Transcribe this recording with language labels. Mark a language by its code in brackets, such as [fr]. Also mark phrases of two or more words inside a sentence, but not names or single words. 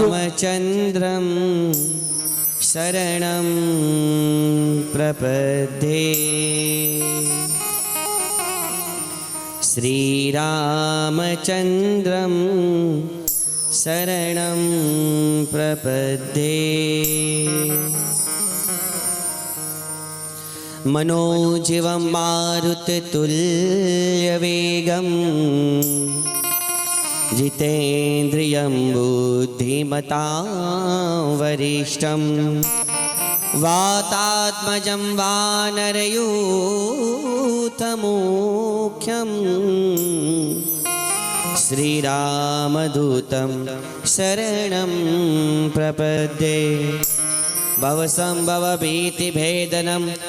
[sa] रामचंद्रम शरणम प्रपद्ये श्री रामचंद्रम शरणम प्रपद्ये मनोजीवम मारुततुल्यवेगम जितेन्द्रियं बुद्धिमतां वरिष्ठं वातात्मजं वानरयूथमुख्यं श्रीरामदूतं शरणं प्रपद्ये भवसंभवभीतिभेदनं